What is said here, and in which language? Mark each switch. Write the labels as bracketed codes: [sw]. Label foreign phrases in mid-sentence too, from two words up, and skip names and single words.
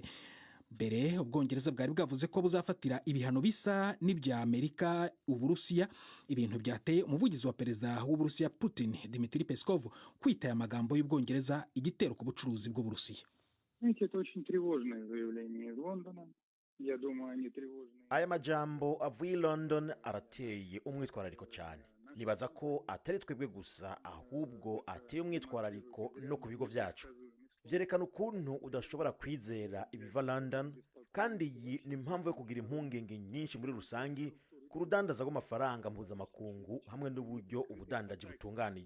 [rw] Mbere Ubwongereza bwari bwavuze ko buzafatira ibihano bisa n'ibya Amerika Uburusiya, ibintu byateye umuvugizi wa perezida w'Uburusiya Putin, Dmitry Peskov, kwita amagambo y'Ubwongereza igitero ku bucuruzi bw'Uburusiya. [rn] Aya majambo avuye i London arateye umwitwarariko cyane. Nibaza ko atari twebwe gusa, ahubwo ateye umwitwarariko no ku bigo byacu. Vyerekana ukuntu udashobora kwizera ibiva London, kandi iyi ni impamvu yo kugira impungenge nyinshi muri rusangi ku rudandaza rw'amafaranga mpuzamakungu hamwe n'uburyo ubudandaji butunganije.